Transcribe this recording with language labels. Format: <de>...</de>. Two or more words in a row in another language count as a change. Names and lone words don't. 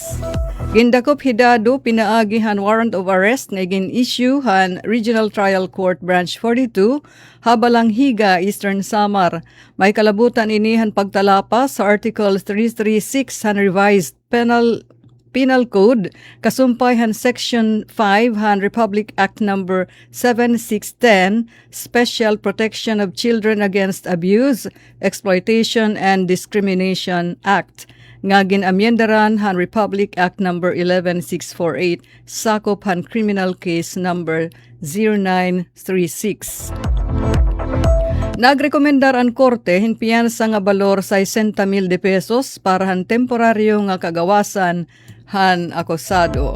<war>Gindakop hidado pinaagi han</war> <en>warrant of arrest</en> <war>nga igin issue han Regional Trial Court Branch 42 habalang Higa, Eastern Samar. May kalabutan ini han pagtalapas sa Article 336 han Revised Penal Code, kasumpay han Section 5 han Republic Act Number 7610, Special Protection of Children Against Abuse, Exploitation and Discrimination Act. Nga ginamyendaran han Republic Act Number 11648, sakop han Criminal Case Number 0936. Nagrekomendar ang korte hinpiyansa nga balor 60,000 pesos para han temporaryo nga kagawasan han akusado.</war>